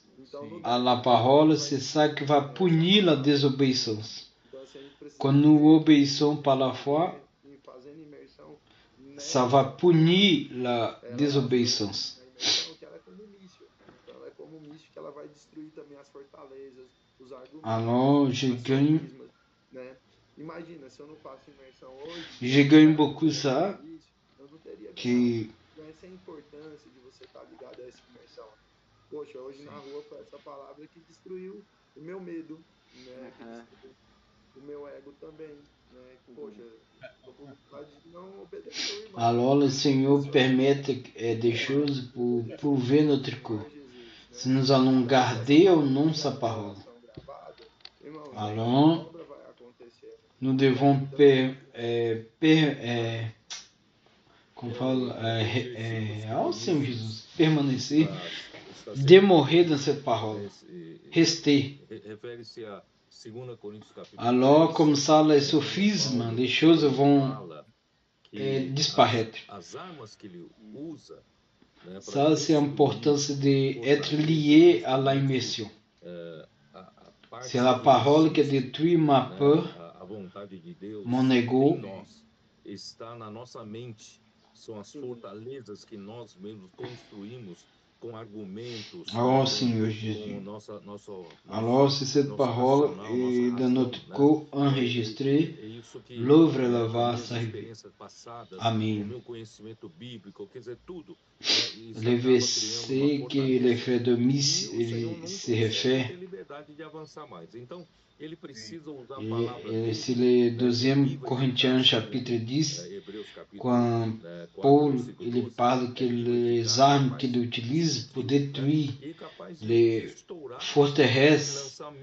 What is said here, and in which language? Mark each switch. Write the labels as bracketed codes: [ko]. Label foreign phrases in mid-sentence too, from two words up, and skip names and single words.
[pt] então, não [fr] à la parole, c'est ça qui va punir la désobéissance. [pt] então assim, a gente precisa [fr] Quand nous obéissons par la foi, [pt] ir fazendo imersão [fr] ça va punir la désobéissance. [pt] na imersão, que ela é como um míssil. Então ela é como um míssil que ela vai destruir também as fortalezas, os argumentos, [fr] Alors, je [pt] as [fr] gagne, [pt] sofismas, né? Imagina, se eu não faço imersão hoje, [fr] je gagne beaucoup ça, [pt] eu não teria que essa é a importância de você estar ligado a essa imersão. Poxa, hoje na rua foi essa palavra que destruiu o meu medo, né? Que destruiu o meu ego também, né? Poxa, tô com vontade de não obedecer o irmão. [fr] alors le Seigneur permet des choses pour prouver notre corps. Si nous allons garder ou non sa parole. [pt] Irmãos, [fr] Alors, [pt] a obra vai acontecer. [fr] nous devons [pt] como fala, oh Senhor Jesus, permanecer, [fr] demorrer dans cette parole, rester. [pt] Refere-se a 2 Coríntios capítulo [fr] Alors, [pt] 10, [fr] comme ça, les sophismes, les choses vont [pt] fala que [fr] disparaître. [pt] as armas que ele usa, né, [fr] Ça, [pt] para [fr] c'est l'importance d'être lié à la immersion. [pt] parte [fr] C'est la [pt] que [fr] parole qui [pt] resiste, [fr] détruit ma peur, [pt] a vontade de Deus [fr] mon ego. [pt] em nós está na nossa mente. são as fortalezas que nós mesmos construímos com argumentos, [fr] Oh Seigneur Jésus. Alors, c'est cette parole et dans notre corps enregistrée, l'œuvre elle va s'arriver. [pt] Amém. [fr] Le verset que les frères de Miss se réfèrent, et c'est le 2 Corinthiens chapitre 10, quand Paul il parle que les armes qu'il utilise pour détruire les forteresses,